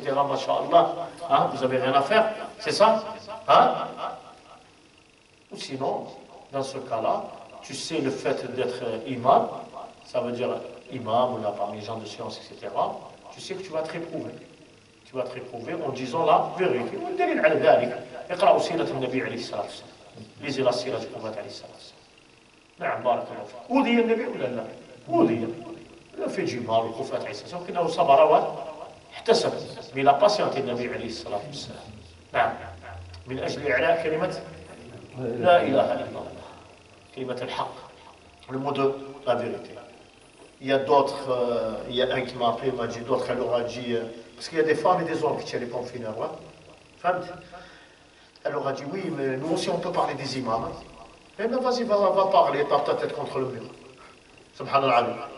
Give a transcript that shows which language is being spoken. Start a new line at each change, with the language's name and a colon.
French: Masha'Allah. Hein? Vous n'avez rien à faire? C'est ça? Hein? Ou sinon, dans ce cas-là, tu sais le fait d'être imam, ça veut dire imam ou là parmi les gens de science, etc. Tu sais que tu vas te réprouver. Tu vas te réprouver en disant la vérité.
Arabic: والدليل على ذلك اقرأوا سيرة النبي عليه الصلاة والسلام.
French: lisez la sira du prophète
Arabic: عليه الصلاة والسلام. نعم بارك الله فيك. أوذي النبي ولا لا؟ أوذي.
French: Il a fait du mal au prophète
Arabic: عليه الصلاة والسلام. كأنه صبر واحتسب.
French: Mais il a patienté
Arabic: النبي عليه الصلاة والسلام. نعم. من أجل إعلاء كلمة لا إله إلا الله. كلمة الحق.
French: Le mot de la vérité. Il y a d'autres, il y a un qui m'a appelé, m'a dit, d'autres, elle leur a dit, parce qu'il y a des femmes et des hommes qui tiennent les pompes funèbres. Hein? Femmes, elle leur a dit, oui, mais nous aussi on peut parler des imams. Hein? Eh bien vas-y, va parler, tape ta tête contre le mur. Subhanallah.